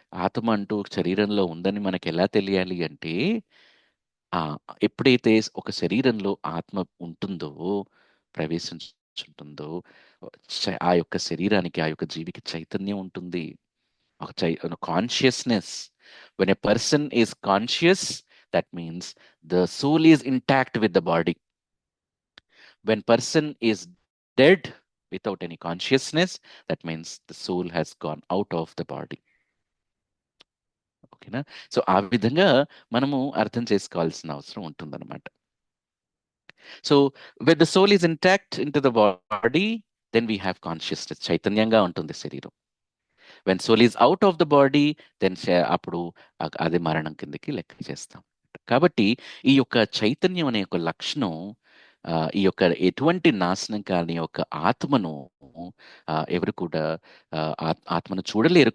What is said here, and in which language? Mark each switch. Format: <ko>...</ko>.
<te>ఆత్మ అంటూ శరీరంలో ఉందని మనకు ఎలా తెలియాలి అంటే ఆ ఎప్పుడైతే ఒక శరీరంలో ఆత్మ ఉంటుందో, ప్రవేశించుంటుందో, ఆ యొక్క శరీరానికి, ఆ యొక్క జీవికి చైతన్యం ఉంటుంది.</te> <en>ఒక consciousness. When a person is conscious, that means the soul is intact with the body. When person is dead without any consciousness, that means the soul has gone out of the body.</en> <te>ఓకేనా? So ఆ విధంగా మనము అర్థం చేసుకోవాల్సిన అవసరం ఉంటుందన్నమాట.</te> <en>So when the soul is intact into the body, then we have consciousness.</en> <te>చైతన్యంగా ఉంటుంది శరీరం.</te> <en>when soul is out of the body, then</en> <te>అప్పుడు అది మరణం కిందకి లెక్క చేస్తాం. కాబట్టి ఈ యొక్క చైతన్యం అనే ఒక లక్షణం ఈ యొక్క ఎటువంటి నాశనం కాని యొక్క ఆత్మను ఎవరు కూడా ఆత్మను చూడలేరు.</te>